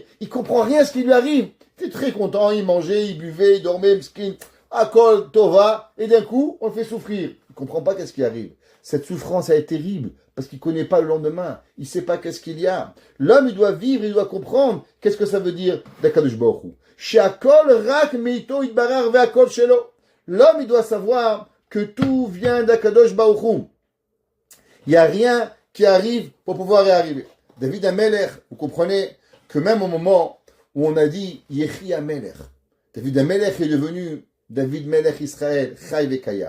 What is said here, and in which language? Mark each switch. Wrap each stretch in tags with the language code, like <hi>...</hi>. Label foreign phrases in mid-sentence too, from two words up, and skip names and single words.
<fr>Il ne comprend rien à ce qui lui arrive. Il était très content. Il mangeait, il buvait, il dormait, mskin,</fr> <he>akol, tova.</he> <fr>Et d'un coup, on le fait souffrir. Il ne comprend pas qu'est-ce qui arrive. Cette souffrance, elle est terrible. Parce qu'il ne connaît pas le lendemain. Il ne sait pas qu'est-ce qu'il y a. L'homme, il doit vivre, il doit comprendre. Qu'est-ce que ça veut dire d'Akadosh Baruch Hu.</fr> <he>She'akol rak meito itbarar ve'akol shelo.</he> <fr>L'homme, il doit savoir que tout vient d'Akadosh Baruch Hu. Il n'y a rien qui arrive pour pouvoir y arriver. David Amelech, vous comprenez que même au moment où on a dit</fr> <he>Yechi Amelech,</he> <fr>David Amelech est devenu David Melech Israël,</fr> <he>Chai Vekayam.</he>